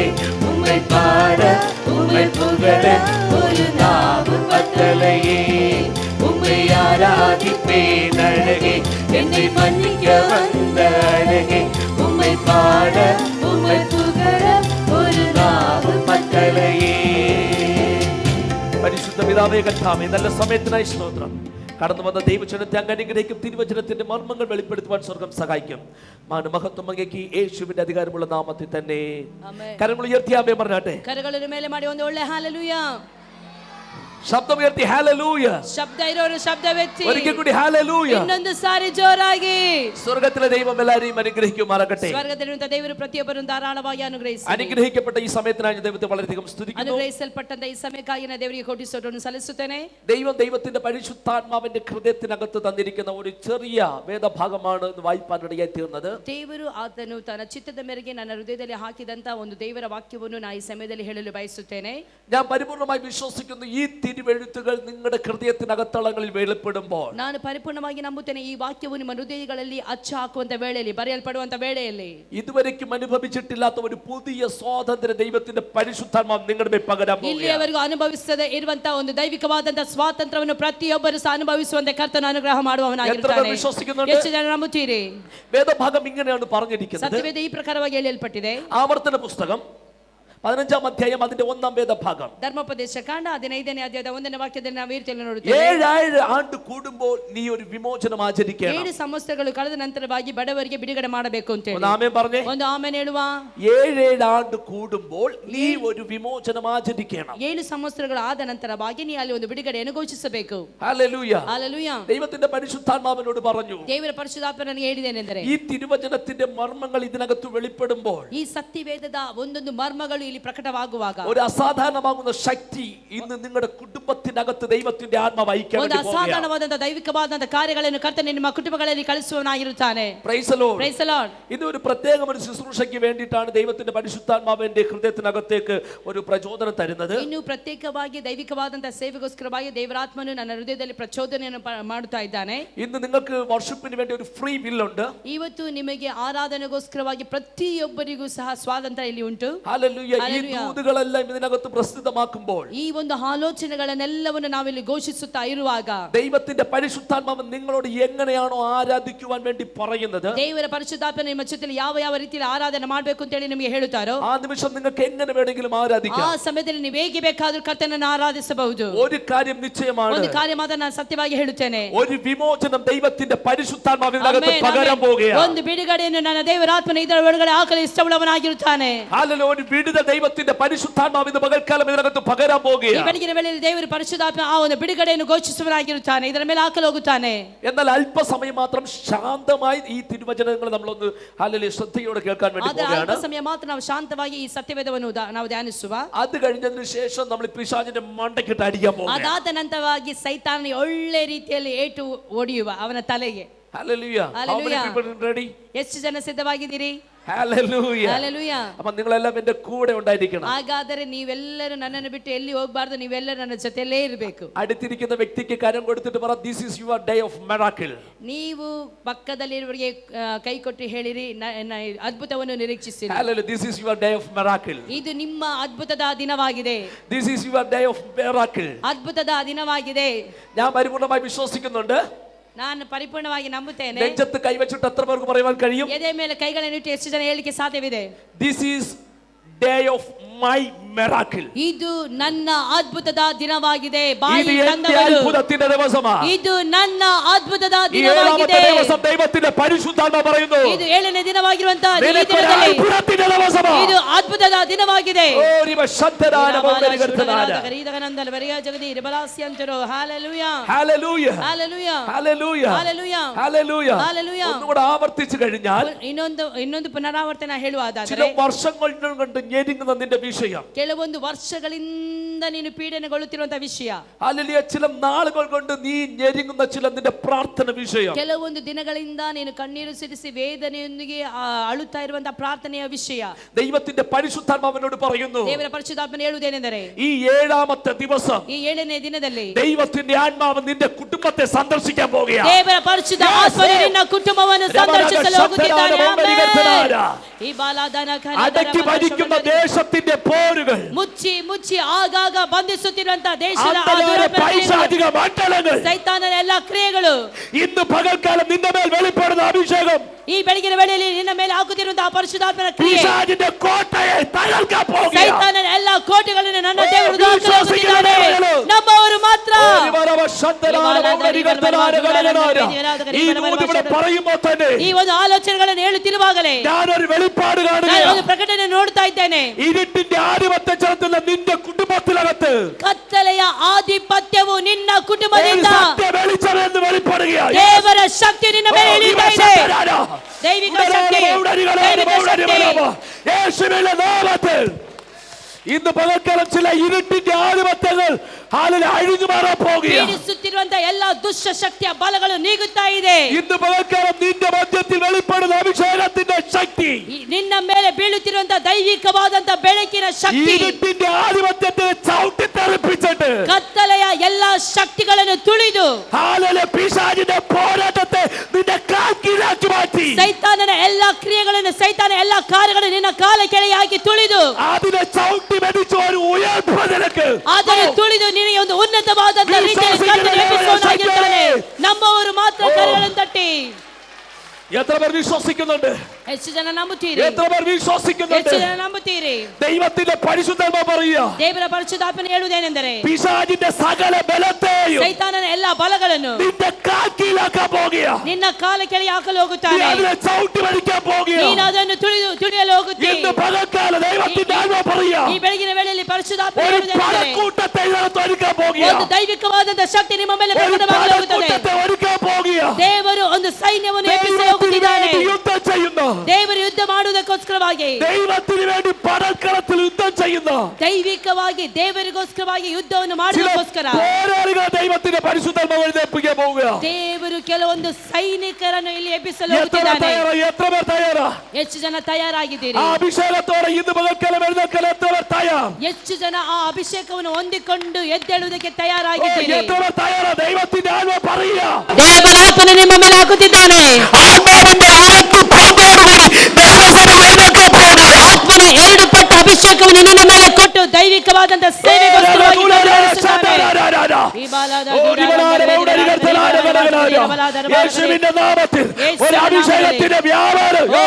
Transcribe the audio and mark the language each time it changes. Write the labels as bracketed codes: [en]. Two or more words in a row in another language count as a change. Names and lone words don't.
[ta] உம்மை பாட உம்மை புகழ ஒரு நாமம் பத்தலையே. உம்மை ஆராதிப்பேன் வந்தேன் அழகே, என்னை மன்னிக்க வந்த அழகே, உம்மை பாட உம்மை புகழ ஒரு நாவு மக்களையே. [ml] പരിശുദ്ധ പിതാവേ കർത്താവേ, നല്ല സമയത്തിനായി സ്തോത്രം. കടന്നു വന്ന ദൈവജനത്തെ അങ്ങ് അനുഗ്രഹിക്കും. തിരുവചനത്തിന്റെ മർമ്മങ്ങൾ വെളിപ്പെടുത്തുവാൻ സ്വർഗം സഹായിക്കും. മഹത്വം അങ്ങേക്ക് യേശുവിന്റെ അധികാരമുള്ള നാമത്തിൽ തന്നെ. കരങ്ങൾ ഉയർത്തി ആമേൻ പറഞ്ഞാട്ടെ. [kn] ಕರಗಳ ಮೇಲೆ ಮಾಡಿ ಒಂದು ಒಳ್ಳೆ ಹಾಲೆಲೂಯಾ. [ml] ശബ്ദം ഉയർത്തി ഹല്ലേലൂയ. [kn] ಶಬ್ದ ಇರೋರು ಶಬ್ದವೆತ್ತಿ. [ml] ഒരിക്കൽ കൂടി ഹല്ലേലൂയ. [kn] ಇನ್ನೊಂದು ಸಾರಿ ಜೋರಾಗಿ. [ml] സ്വർഗ്ഗത്തിലെ ദൈവം എല്ലാവരെയും അനുഗ്രഹിക്കുമാറാകട്ടെ. [kn] ಸ್ವರ್ಗದಲ್ಲಿರುವಂತ ದೇವರು ಪ್ರತಿಯೊಬ್ಬರನ್ನು ಧಾರಾಳವಾಗಿ ಅನುಗ್ರಹಿಸಲಿ. [ml] അനുഗ്രഹിക്കപ്പെട്ട ഈ സമയത്തിനായി ദൈവത്തെ വളരെയധികം സ്തുതിക്കുന്നു. [kn] ಅನುಗ್ರಹಿಸಲ್ಪಟ್ಟಂತ ಈ ಸಮಯಕ್ಕಾಗಿ ನಾನು ದೇವರಿಗೆ ಕೋಟಿ ಸ್ತೋತ್ರವನ್ನು ಸಲ್ಲಿಸುತ್ತೇನೆ. [ml] ദൈവത്തിന്റെ പരിശുദ്ധാത്മാവിന്റെ ഹൃദയത്തിനകത്ത് തന്നിരിക്കുന്ന ഒരു ചെറിയ വേദഭാഗമാണ് ഇന്ന് വായിപ്പാനിടയായി തീർന്നത്. [kn] ದೇವರು ಆತನು ತನ್ನ ಚಿತ್ತದ ಮೇರೆಗೆ ನನ್ನ ಹೃದಯದಲ್ಲಿ ಹಾಕಿದಂತ ಒಂದು ದೇವರ ವಾಕ್ಯವನ್ನು ನಾನು ಈ ಸಮಯದಲ್ಲಿ ಹೇಳಲು ಬಯಸುತ್ತೇನೆ. [ml] ഞാൻ പരിപൂർണമായി വിശ്വസിക്കുന്നു ഈ തിരുവെഴുത്തുകൾ നിങ്ങളുടെ ഹൃദയത്തിനകത്തളങ്ങളിൽ വെളിപ്പെടുമ്പോൾ, [kn] ನಾನು ಪರಿಪೂರ್ಣವಾಗಿ ನಂಬುತ್ತೇನೆ ಈ ವಾಕ್ಯವು ನಿಮ್ಮ ಹೃದಯಗಳಲ್ಲಿ ಅಚ್ಚ ಹಾಕುವಂತ ವೇಳೆಯಲ್ಲಿ, ಬರೆಯಲ್ಪಡುವಂತ ವೇಳೆಯಲ್ಲಿ [ml] ഇതുവരെയ്ക്കും അനുഭവിച്ചിട്ടില്ലാത്ത ഒരു പുതിയ സ്വാതന്ത്ര്യ ദൈവത്തിന്റെ പരിശുദ്ധാത്മാവ് നിങ്ങളുടെ മേൽ പകരാൻ പോകുകയാണ്. [kn] ಇಲ್ಲಿಯವರೆಗೂ ಅನುಭವಿಸದೆ ಇರುವಂತ ಒಂದು ದೈವಿಕವಾದಂತ ಸ್ವಾತಂತ್ರ್ಯವನ್ನು ಪ್ರತಿಯೊಬ್ಬರು ಸಹ ಅನುಭವಿಸುವಂತೆ ಕರ್ತನು ಅನುಗ್ರಹ ಮಾಡುವವನಾಗಿರುತ್ತಾನೆ. ಎಷ್ಟು ಜನ ನಂಬುತ್ತೀರಿ? [ml] വേദഭാഗം ഇങ്ങനെയാണ് പറഞ്ഞിരിക്കുന്നത്. [kn] ಸತ್ಯವೇದ ಈ ಪ್ರಕಾರವಾಗಿ ಹೇಳಲ್ಪಟ್ಟಿದೆ. [ml] ആവർത്തന പുസ്തകം 15-ാം അധ്യായം അതിന്റെ 1-ാം വേദഭാഗം. [kn] ಧರ್ಮೋಪದೇಶ ಕಾಂಡ 15ನೇ ಅಧ್ಯಾಯದ 1ನೇ ವಾಕ್ಯದಲ್ಲಿ ನಾವು ಈ ರೀತಿಯಲ್ಲಿ ನೋಡುತ್ತೇವೆ. [ml] 7 ആണ്ട് കൂടുമ്പോൾ നീ ഒരു വിമോചനം ആചരിക്കണം. [kn] 7 ಸಂವತ್ಸರಗಳು ಕಳೆದ ನಂತರವಾಗಿ ಬಡವರಿಗೆ ಬಿಡುಗಡೆ ಮಾಡಬೇಕು ಅಂತ ಹೇಳಿ. ಒಂದು ಆಮೆನ್ പറഞ്ഞേ. ಒಂದು ಆಮೆನ್ ಹೇಳುವ. [ml] 7 ആണ്ട് കൂടുമ്പോൾ നീ ഒരു വിമോചനം ആചരിക്കണം. [kn] 7 ಸಂವತ್ಸರಗಳು ಆದ ನಂತರವಾಗಿ ನೀ ಅಲ್ಲಿ ಒಂದು ಬಿಡುಗಡೆಯನ್ನು ಘೋಷಿಸಬೇಕು. [ml] ഹല്ലേലൂയ. [kn] ಹಲ್ಲೆಲೂಯಾ. [ml] ദൈവത്തിന്റെ പരിശുദ്ധാത്മാവിനോട് പറഞ്ഞു, [kn] ದೇವರ ಪರಿಶುದ್ಧಾತ್ಮ ನನಗೆ ಹೇಳಿದೇನೆಂದರೆ, [ml] ഈ തിരുവചനത്തിന്റെ മർമ്മങ്ങൾ ഇതിനകത്ത് വെളിപ്പെടുമ്പോൾ [kn] ಈ ಸತ್ಯವೇದದ ಒಂದೊಂದು ಮರ್ಮಗಳು ಇಲ್ಲಿ ಪ್ರಕಟವಾಗುವಾಗ [ml] ഒരു അസാധാരണമാകുന്ന ശക്തി ഇന്ന് നിങ്ങളുടെ കുടുംബത്തിനകത്ത് ദൈവത്തിന്റെ ആത്മാവ് അയക്കാൻ [kn] ಒಂದು ಅಸಾಧಾರಣವಾದಂತ ದೈವಿಕವಾದಂತ ಕಾರ್ಯಗಳನ್ನು ಕರ್ತನು ನಿಮ್ಮ ಕುಟುಂಬಗಳಲ್ಲಿ ಕಳಿಸುವವನಾಗಿರುತ್ತಾನೆ. [en] Praise the Lord. Praise the Lord. [ml] ഇത് ഒരു പ്രത്യേക ഒരു ശുശ്രൂഷയ്ക്ക് വേണ്ടിയിട്ടാണ് ദൈവത്തിന്റെ പരിശുദ്ധാത്മാവിന്റെ ഹൃദയത്തിനകത്തേക്ക് ഒരു പ്രചോദനം തരുന്നത്. [kn] ಇನ್ನು ಪ್ರತ್ಯೇಕವಾಗಿ ದೈವಿಕವಾದಂತ ಸೇವೆಗೋಸ್ಕರವಾಗಿ ದೇವರಾತ್ಮನು ನನ್ನ ಹೃದಯದಲ್ಲಿ ಪ್ರಚೋದನೆಯನ್ನು ಮಾಡುತ್ತಾ ಇದ್ದಾನೆ. [ml] ഇന്ന് നിങ്ങൾക്ക് വർഷിപ്പിന് വേണ്ടി ഒരു [en] free will [ml] ഉണ്ട്. [kn] ಇವತ್ತು ನಿಮಗೆ ಆರಾಧನೆಗೋಸ್ಕರವಾಗಿ ಪ್ರತಿಯೊಬ್ಬರಿಗೂ ಸಹ ಸ್ವಾತಂತ್ರ್ಯ ಇಲ್ಲಿ ಉಂಟು. [ml] ഹല്ലേലൂയ. ഈ ദൂതുകളെല്ലാം ഇതിനകത്ത് പ്രസിദ്ധമാക്കുമ്പോൾ, [kn] ಈ ಒಂದು ಆಲೋಚನೆಗಳನ್ನೆಲ್ಲವನ್ನು ನಾವಿಲ್ಲಿ ಘೋಷಿಸುತ್ತಾ ಇರುವಾಗ, [ml] ദൈവത്തിന്റെ പരിശുദ്ധാത്മാവ് നിങ്ങളോട് എങ്ങനെയാണോ ആരാധിക്കുവാൻ വേണ്ടി പറയുന്നത്, [kn] ದೇವರ ಪರಿಶುದ್ಧಾತ್ಮ ನಿಮ್ಮ ಜೊತೆಲಿ ಯಾವ ಯಾವ ರೀತಿಯಲ್ಲಿ ಆರಾಧನೆ ಮಾಡಬೇಕು ಅಂತ ಹೇಳಿ ನಿಮಗೆ ಹೇಳುತ್ತಾರೋ, [ml] ആ നിമിഷം നിങ്ങൾക്ക് എങ്ങനെ വേണമെങ്കിലും ആരാധിക്കാം. [kn] ಆ ಸಮಯದಲ್ಲಿ ನೀವು ಹೇಗೆ ಬೇಕಾದರೂ ಕರ್ತನನ್ನು ಆರಾಧಿಸಬಹುದು. [ml] ഒരു കാര്യം നിശ്ചയമാണ്, [kn] ಒಂದು ಕಾರ್ಯ ಮಾತ್ರ ನಾನು ಸತ್ಯವಾಗಿ ಹೇಳುತ್ತೇನೆ, [ml] ഒരു വിമോചനം ദൈവത്തിന്റെ പരിശുദ്ധാത്മാവിനകത്ത് പകരാൻ പോകുകയാണ്. [kn] ಒಂದು ಬಿಡುಗಡೆಯನ್ನು ನನ್ನ ದೇವರಾತ್ಮನ ಇದರ ಒಳಗಡೆ ಹಾಕಲು ಇಷ್ಟವುಳ್ಳವನಾಗಿರುತ್ತಾನೆ. [ml] ഹല്ലേലൂയ. ഒരു വിടുതൽ ദൈവത്തിന്റെ പരിശുദ്ധാത്മാവിന്റെ പകൽക്കാലം ഇതിനകത്ത് പകരാൻ [kn] ಈ [ml] പോകുകയാണ്. [kn] ಬೆಳಗಿನ ವೇಳೆಯಲ್ಲಿ ದೇವರ ಪರಿಶುದ್ಧಾತ್ಮ ಆ ಒಂದು ಬಿಡುಗಡೆಯನ್ನು ಘೋಷಿಸುವನಾಗಿರುತ್ತಾನೆ, ಇದರ ಮೇಲೆ ಹಾಕಲು ಹೋಗುತ್ತಾನೆ. [ml] എന്നാൽ അല്പസമയം മാത്രം ശാന്തമായി ഈ തിരുവചനങ്ങൾ നമ്മളൊന്ന് ഹല്ലേലൂയ ശ്രദ്ധയോടെ കേൾക്കാൻ വേണ്ടി [kn] ಆದರೆ [ml] പോകുകയാണ്. [kn] ಅಲ್ಪ ಸಮಯ ಮಾತ್ರ ನಾವು ಶಾಂತವಾಗಿ ಈ ಸತ್ಯವೇದವನ್ನು ನಾವು ಧ್ಯಾನಿಸುವ. [ml] അത് കഴിഞ്ഞതിന് ശേഷം നമ്മൾ പിശാചിന്റെ മണ്ടക്കിട്ട് അടിക്കാൻ പോകും. [kn] ಅದಾದ ನಂತರವಾಗಿ ಸೈತಾನನಿಗೆ ಒಳ್ಳೆ ರೀತಿಯಲ್ಲಿ ಏಟು ಹೊಡೆಯುವ ಅವನ ತಲೆಗೆ. [ml] ഹല്ലേലൂയ. [en] How many people ready? [kn] ಎಷ್ಟು ಜನ ಸಿದ್ಧವಾಗಿದ್ದೀರಿ? [ml] ഹല്ലേലൂയ. [kn] ಹಲ್ಲೆಲೂಯಾ. [ml] അപ്പോൾ നിങ്ങളെല്ലാം എൻ്റെ കൂടെ ഉണ്ടായിരിക്കണം. [kn] ಹಾಗಾದರೆ ನೀವೆಲ್ಲರೂ ನನ್ನನ್ನು ಬಿಟ್ಟು ಎಲ್ಲಿ ಹೋಗಬಾರ್ದು, ನೀವೆಲ್ಲರೂ ನನ್ನ ಜೊತೆಯಲ್ಲೇ ಇರಬೇಕು. [ml] അടുത്തിരിക്കുന്ന വ്യക്തിക്ക് കരം കൊടുത്തിട്ട് പറ, [en] this is your day of miracle. [kn] ನೀವು ಪಕ್ಕದಲ್ಲಿರುವವರಿಗೆ ಕೈ ಕೊಟ್ಟು ಹೇಳಿರಿ, ಅದ್ಭುತವನ್ನು ನಿರೀಕ್ಷಿಸಿರಿ. [en] Hallelujah. This is your day of miracle. [kn] ಇದು ನಿಮ್ಮ ಅದ್ಭುತದ ದಿನವಾಗಿದೆ. [en] This is your day of miracle. [kn] ಅದ್ಭುತದ ದಿನವಾಗಿದೆ. [ml] ഞാൻ പരിപൂർണമായി വിശ്വസിക്കുന്നുണ്ട്. [kn] ನಾನು ಪರಿಪೂರ್ಣವಾಗಿ ನಂಬುತ್ತೇನೆ. [ml] നെഞ്ചത്ത് കൈവച്ചിട്ട് എത്ര പേർക്ക് പറയുവാൻ കഴിയും? [kn] ಎದೆ ಮೇಲೆ ಕೈಗಳನ್ನು ಇಟ್ಟು ಎಷ್ಟು ಜನ ಹೇಳಲಿಕ್ಕೆ ಸಾಧ್ಯವಿದೆ? [en] This is day of my miracle. [kn] ಇದು ನನ್ನ ಅದ್ಭುತದ ದಿನವಾಗಿದೆ. [ml] ഇത് എന്റെ അത്ഭുതത്തിന്റെ ദിവസമാണ്. [kn] ಇದು ನನ್ನ ಅದ್ಭುತದ [ml] ഈ ഏഴാമത്തെ [kn] ದಿನವಾಗಿದೆ. [ml] ദിവസം ദൈവത്തിന്റെ പരിശുദ്ധാത്മ പറയുന്നു, [kn] ಇದು 7ನೇ ದಿನವಾಗಿರುವಂತಹ ಈ [ml] നിനക്കൊരു [kn] ದಿನದಲ್ಲಿ [ml] അത്ഭുതത്തിന്റെ ദിവസമാണ്. [kn] ಇದು ಅದ್ಭುತದ ದಿನವಾಗಿದೆ. ഓ നിവ ശബ്ദരാന ബഹുമതികർത്തനാന. ಗರೀದಗನಂದಲ ಬರಿಯ ಜಗದಿ ರಬಲಾಸ್ಯಂತರೋ. [ml] ഹല്ലേലൂയ. ഹല്ലേലൂയ. ഹല്ലേലൂയ. ഹല്ലേലൂയ. ഹല്ലേലൂയ. ഹല്ലേലൂയ. ഹല്ലേലൂയ. ഒന്നുകൂടെ ആവർത്തിച്ചു കഴിഞ്ഞാൽ, [kn] ಇನ್ನೊಂದು ಪುನರಾವರ್ತನೆ [ml] ചില [kn] ಹೇಳುವುದಾದರೆ, [ml] വർഷങ്ങൾ കൊണ്ട് ഞെരുങ്ങുന്ന നിന്റെ വിഷയം, [kn] ಕೆಲವೊಂದು ವರ್ಷಗಳಿಂದ ನೀನು ಪೀಡನೆಗೊಳ್ಳುತ್ತಿರುವಂತಹ ವಿಷಯ, [ml] ഹല്ലേലൂയ, ചില നാളുകൾ കൊണ്ട് നീ ഞെരുങ്ങുന്ന ചില നിന്റെ പ്രാർത്ഥന വിഷയം, [kn] ಕೆಲವೊಂದು ದಿನಗಳಿಂದ ನೀನು ಕಣ್ಣೀರು ಸಿರಿಸಿ ವೇದನೆಯೊಂದಿಗೆ ಅಳುತ್ತಾ ಇರುವಂತಹ ಪ್ರಾರ್ಥನೆಯ ವಿಷಯ, [ml] ദൈവത്തിന്റെ പരിശുദ്ധാത്മാവിനോട് പറയുന്നു, [kn] ದೇವರ ಪರಿಶುದ್ಧಾತ್ಮನು ಹೇಳುವುದೇನೆಂದರೆ, [ml] ഈ ഏഴാമത്തെ ദിവസം [kn] ಈ 7ನೇ ದಿನದಲ್ಲಿ [ml] ദൈവത്തിന്റെ ആത്മാവ് നിന്റെ കുടുംബത്തെ സന്ദർശിക്കാൻ പോകുകയാണ്. [kn] ದೇವರ ಪರಿಶುದ್ಧ ಆತ್ಮನು ನಿನ್ನ ಕುಟುಂಬವನ್ನು ಸಂದರ್ಶಿಸಲು ಹೋಗುತ್ತಿದ್ದಾನೆ. ಆಮೆನ್. ಈ ಬಾಲಾದನ [ml] അടക്കി ഭരിക്കുന്ന ദേശത്തിന്റെ പോരുകൾ അധികാരങ്ങൾ, [kn] ಮುಚ್ಚಿ ಮುಚ್ಚಿ ಆಗಾಗ ಬಂಧಿಸುತ್ತಿರುವಂತಹ ದೇಶದ ಆ [ml] അന്ധകാര [kn] ದುರಾತ್ಮ [ml] പൈശാചിക മണ്ഡലങ്ങൾ [kn] ಸೈತಾನನ ಎಲ್ಲ ಕ್ರಿಯೆಗಳು [ml] ഇന്ന് പകൽക്കാലം നിന്റെ മേൽ വെളിപ്പെടുന്ന അഭിഷേകം [kn] ಈ ಬೆಳಗಿನ ವೇಳೆಯಲ್ಲಿ ನಿನ್ನ ಮೇಲೆ ಹಾಕುತ್ತಿರುವಂತಹ ಪರಿಶುದ್ಧಾತ್ಮನ ಕ್ರಿಯೆ [ml] പിശാചിന്റെ കോട്ടയെ തകർക്കാൻ പോകുക. [kn] ಸೈತಾನನ ಎಲ್ಲ ಕೋಟೆಗಳನ್ನು ನನ್ನ ದೇವರು ದಾಖಲಾಗುತ್ತಿದ್ದಾನೆ. ನಮ್ಮವರು ಮಾತ್ರ [ml] ഈ ദൂത് ഇവിടെ പറയുമ്പോൾ തന്നെ [kn] ಈ ಒಂದು ಆಲೋಚನೆಗಳನ್ನು ಹೇಳುತ್ತಿರುವಾಗಲೇ [ml] ഞാനൊരു വെളിപ്പാട് [kn] ನಾನು [ml] കാണുകയാണ്. [kn] ಒಂದು ಪ್ರಕಟಣೆ ನೋಡ್ತಾ ಇದ್ದೇನೆ. [ml] ഇരുട്ടിന്റെ ആധിപത്യം ചെലുത്തുന്ന നിന്റെ കുടുംബത്തിനകത്ത് [kn] ಕತ್ತಲೆಯ ಆಧಿಪತ್ಯವು ನಿನ್ನ ಕುಟುಂಬದಿಂದ [ml] സത്യ വെളിച്ചമെന്ന് വെളിപ്പെടുകയാണ്. [kn] ದೇವರ ಶಕ್ತಿ ನಿನ್ನ ಮೇಲೆ ಇಳಿತಾ ಇದೆ. ದೈವಿಕ ಶಕ್ತಿ, ದೈವಿಕ ಶಕ್ತಿ. [ml] യേശുവിന്റെ നാമത്തിൽ ഇന്ന് പകൽക്കാലം ചില ഇരുട്ടിന്റെ ആധിപത്യങ്ങൾ ഹാലിൽ അഴിഞ്ഞു മാറാൻ പോകുകയാണ്. [kn] ಪೀಡಿಸುತ್ತಿರುವಂತಹ ಎಲ್ಲ ದುಷ್ಟ ಶಕ್ತಿಯ ಬಲಗಳು ನೀಗುತ್ತಾ ಇದೆ. [ml] ഇന്ന് പകൽക്കാലം നിന്റെ മധ്യത്തിൽ വെളിപ്പെടുന്ന അഭിഷേകത്തിന്റെ ശക്തി, [kn] ನಿನ್ನ ಮೇಲೆ ಬೀಳುತ್ತಿರುವಂತಹ ದೈವಿಕವಾದಂತಹ ಬೆಳಕಿನ ಶಕ್ತಿ, [ml] ഇരുട്ടിന്റെ ആധിപത്യത്തെ ചവിട്ടി തെറിപ്പിച്ചിട്ട് [kn] ಕತ್ತಲೆಯ ಎಲ್ಲ ಶಕ್ತಿಗಳನ್ನು ತುಳಿದು [ml] ഹാലിലെ പിശാചിന്റെ പോരാട്ടത്തെ നിന്റെ കാൽക്കീഴാക്കി മാറ്റി [kn] ಸೈತಾನನ ಎಲ್ಲ ಕ್ರಿಯೆಗಳನ್ನು, ಸೈತಾನ ಎಲ್ಲ ಕಾರ್ಯಗಳನ್ನು ನಿನ್ನ ಕಾಲ ಕೆಳಗೆ ಹಾಕಿ ತುಳಿದು [ml] അതിനെ ചവിട്ടി മെതിച്ച ഒരു ഉയർപ്പ് നിനക്ക്. [kn] ಆದರೆ ತುಳಿದು ನಿನಗೆ ಒಂದು ಉನ್ನತವಾದಂತಹ ರೀತಿಯಲ್ಲಿ ಕರ್ತನು ಎಬ್ಬಿಸುವವನಾಗಿರ್ತಾನೆ. ನಮ್ಮವರು ಮಾತ್ರ ಕರಗಳನ್ನು ತಟ್ಟಿ. [ml] എത്ര പേർ വിശ്വസിക്കുന്നുണ്ട്? [kn] ಹೆಚ್ಚು ಜನ ನಂಬುತ್ತೀರಿ? [ml] എത്ര പേർ വിശ്വസിക്കുന്നുണ്ട്? [kn] ಹೆಚ್ಚು ಜನ ನಂಬುತ್ತೀರಿ? [ml] ദൈവത്തിന്റെ പരിശുദ്ധാത്മ പറയുക, [kn] ದೇವರ ಪರಿಶುದ್ಧಾತ್ಮನ ಹೇಳುವುದೇನೆಂದರೆ [ml] പിശാചിന്റെ സകല ബലത്തെയും [kn] ಸೈತಾನನ ಎಲ್ಲ ಬಲಗಳನ್ನು [ml] നിന്റെ കാൽക്കീഴാക്കാൻ പോകുക. [kn] ನಿನ್ನ ಕಾಲ ಕೆಳಗೆ ಹಾಕಲು [ml] നീ [kn] ಹೋಗುತ್ತಾನೆ. [ml] അതിനെ ചവിട്ടി വലിക്കാൻ പോകുക. [kn] ನೀನು ಅದನ್ನು ತುಳಿಯಲು ಹೋಗುತ್ತೀ. [ml] ഇന്ന് പകൽക്കാല ദൈവത്തിന്റെ ആത്മ പറയുക, [kn] ಈ ಬೆಳಗಿನ ವೇಳೆಯಲ್ಲಿ ಪರಿಶುದ್ಧಾತ್ಮ [ml] ഒരു [kn] ಹೇಳುವುದೇನೆಂದರೆ [ml] പടക്കൂട്ടത്തെ ഇതിനകത്ത് ഒരുക്കാൻ പോകുക. [kn] ಒಂದು ದೈವಿಕವಾದಂತಹ ಶಕ್ತಿ ನಿಮ್ಮ ಮೇಲೆ [ml] ഒരു [kn] ಪ್ರಕಟವಾಗಲು ಹೋಗುತ್ತದೆ. [ml] പടക്കൂട്ടത്തെ ഒരുക്കാൻ പോകുക. [kn] ದೇವರು ಒಂದು ಸೈನ್ಯವನ್ನು ಎಬ್ಬಿಸಲು [ml] ദൈവത്തിന് [kn] ಹೋಗುತ್ತಿದ್ದಾನೆ. [ml] വേണ്ടി യുദ്ധം ചെയ്യുന്ന, [kn] ದೇವರು ಯುದ್ಧ ಮಾಡುವುದಕ್ಕೋಸ್ಕರವಾಗಿ, [ml] ദൈവത്തിന് വേണ്ടി പടക്കളത്തിൽ യുദ്ധം ചെയ്യുന്ന [kn] ದೈವಿಕವಾಗಿ ದೇವರಿಗೋಸ್ಕರವಾಗಿ ಯುದ್ಧವನ್ನು [ml] ചില [kn] ಮಾಡುವುದಕ್ಕೋಸ್ಕರ [ml] പോരാളികൾ ദൈവത്തിന്റെ പരിശുദ്ധാത്മ എഴുന്നേൽപ്പിക്കാൻ പോവുക. [kn] ದೇವರು ಕೆಲವೊಂದು സൈനിಕರನ್ನು ಇಲ್ಲಿ ಎಬ್ಬಿಸಲು [ml] എത്ര [kn] ಹೋಗುತ್ತಿದ್ದಾನೆ. [ml] തയ്യാറാ? എത്ര പേർ തയ്യാറാ? [kn] ಹೆಚ್ಚು ಜನ ತಯಾರಾಗಿದ್ದೀರಿ? [ml] ആ അഭിഷേകത്തോടെ ഇന്ന് പകൽക്കാലം എഴുന്നേൽക്കാൻ എത്ര പേർ തയ്യാർ? [kn] ಹೆಚ್ಚು ಜನ ಆ ಅಭಿಷೇಕವನ್ನು ಹೊಂದಿಕೊಂಡು ಎದ್ದೇಳುವುದಕ್ಕೆ ತಯಾರಾಗಿದ್ದೀರಿ? [ml] എത്ര പേർ തയ്യാറാ? ദൈവത്തിന്റെ ആത്മ പറയുക, [kn] ದೇವರ ಆತ್ಮನು ನಿಮ್ಮ ಮೇಲೆ ಹಾಕುತ್ತಿದ್ದಾನೆ. [ml] ആത്മാവിന്റെ ആർക്ക് പങ്കോടുകൂടി ദൈവസഭയിലേക്ക് പോവുക. [kn] ಆತ್ಮನ 2 ಪಟ್ಟು ಅಭಿಷೇಕವನ್ನು ನಿನ್ನ ಮೇಲೆ ಕೊಟ್ಟು ದೈವಿಕವಾದಂತಹ ಸೇವೆಗೋಸ್ಕರವಾಗಿ ನಡೆಸುತ್ತಾನೆ. [ml] യേശുവിന്റെ നാമത്തിൽ ഒരു അഭിഷേകത്തിന്റെ വ്യാപാരം.